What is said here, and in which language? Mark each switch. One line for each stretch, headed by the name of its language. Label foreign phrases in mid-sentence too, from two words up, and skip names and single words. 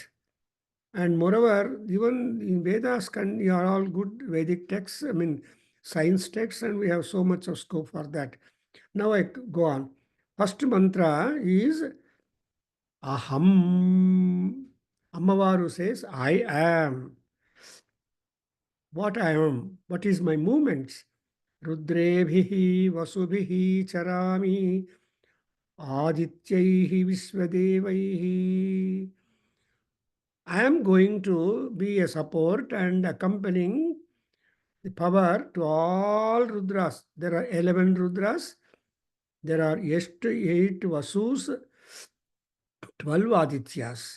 English: And moreover, even in Vedas, are all good Vedic texts, I mean, science texts, and we have so much of scope for that. Now I go on. First mantra is Aham. Ammavaru says, I am. What I am. What is my movements?
Sanskrit: Rudrebhihi vasubhihi charami adityaihi visvadevaihi.
English: I am going to be a support and accompanying the power to all Rudras. There are 11 Rudras. There are 8 Vasus, 12 Adityas.